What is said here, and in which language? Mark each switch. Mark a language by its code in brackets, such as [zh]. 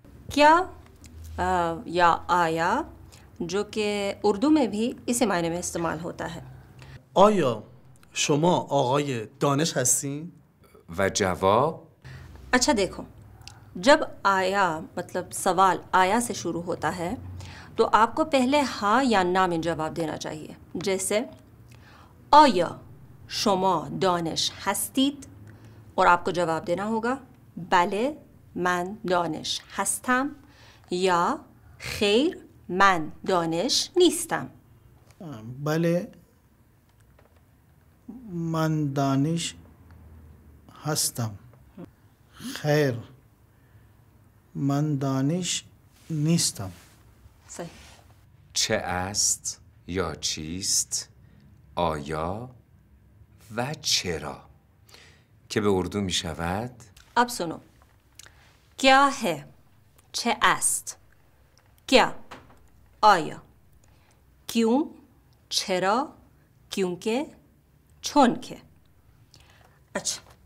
[hi] क्या या आया जो कि उर्दू में भी इसी मायने में इस्तेमाल होता है. [fa] آیا شما آقای دانش هستین؟ و جواب [hi] अच्छा देखो, जब आया मतलब सवाल आया से शुरू होता है तो आपको पहले हाँ या ना में जवाब देना चाहिए. जैसे आया [fa] شما دانش هستید [hi] और आपको जवाब देना होगा [fa] بله من دانش هستم یا خیر من دانش نیستم. بله من دانش هستم. خیر من دانش نیستم. صحیح. چه است یا چیست. آیا و چرا که به اردو می شود [hi] अब सुनो क्या है [fa] چه است [hi] क्या [fa] آیا [hi] क्यों [fa] چرا [hi] क्योंकि [fa] چون که [hi] अच्छा